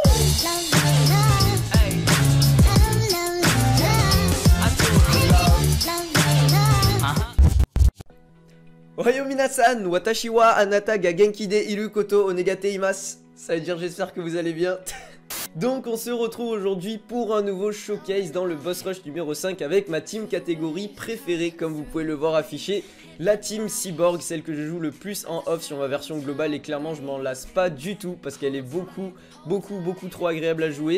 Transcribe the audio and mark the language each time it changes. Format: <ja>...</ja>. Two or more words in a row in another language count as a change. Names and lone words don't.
<ja>おはようみなさん、私はあなたが元気でいることを願っています.</ja> <fr>Ça veut dire j'espère que vous allez bien. Donc on se retrouve aujourd'hui pour un nouveau showcase dans le</fr> <en>boss rush</en> <fr>numéro 5 avec ma team catégorie préférée, comme vous pouvez le voir affiché, la team Cyborg, celle que je joue le plus en off sur ma version globale, et clairement je m'en lasse pas du tout parce qu'elle est beaucoup trop agréable à jouer.</fr>